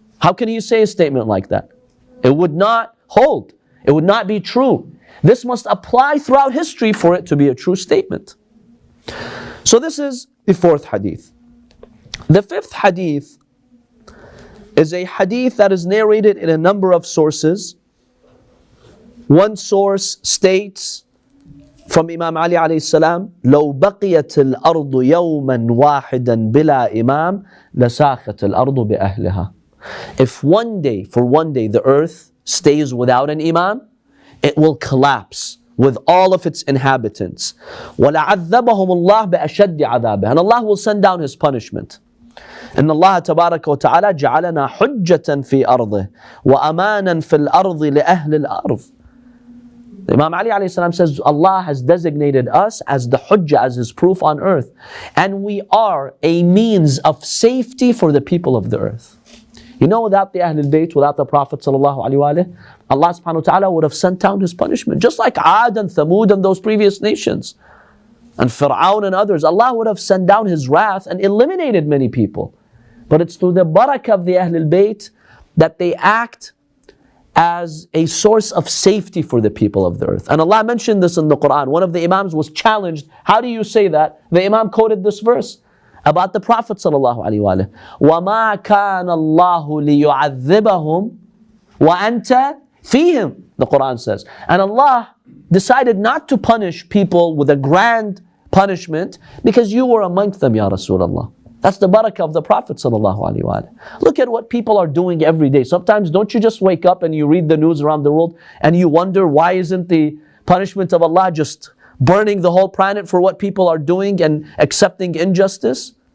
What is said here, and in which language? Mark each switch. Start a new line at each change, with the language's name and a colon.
English: How can he say a statement like that? It would not hold. It would not be true. This must apply throughout history for it to be a true statement. So this is the fourth hadith. The fifth hadith is a hadith that is narrated in a number of sources. One source states from Imam Ali alayhi salam,
Arabic: لو بقيت الأرض يوما واحدا بلا إمام لساخت الأرض بأهلها.
English: If one day, for one day, the earth stays without an imam, it will collapse with all of its inhabitants.
Arabic: وَلَعَذَّبَهُمُ اللَّهُ بِأَشَدِّ عَذَابِهِ.
English: And Allah will send down His punishment.
Arabic: إن الله تبارك وتعالى جعلنا حجة في أرضه وأمانا في الأرض لأهل الأرض.
English: Imam Ali alayhi salam says Allah has designated us as the hujjah, as His proof on earth, and we are a means of safety for the people of the earth. You know, without the Ahlulbayt, without the Prophet sallallahu alaihi wasallam, Allah subhanahu wa ta'ala would have sent down His punishment. Just like Ad and Thamud and those previous nations, and Fir'aun and others, Allah would have sent down His wrath and eliminated many people. But it's through the barakah of the Ahlulbayt that they act as a source of safety for the people of the earth. And Allah mentioned this in the Quran. One of the Imams was challenged, how do you say that? The Imam quoted this verse about the Prophet sallallahu alaihi wasallam.
Arabic: وَمَا كَانَ اللَّهُ لِيُعَذِّبَهُمْ وَأَنْتَ فِيهِمْ,
English: the Quran says. And Allah decided not to punish people with a grand punishment because you were amongst them, Ya Rasulullah. That's the barakah of the Prophet sallallahu alaihi wasallam. Look at what people are doing every day. Sometimes don't you just wake up and you read the news around the world and you wonder why isn't the punishment of Allah just burning the whole planet for what people are doing and accepting injustice?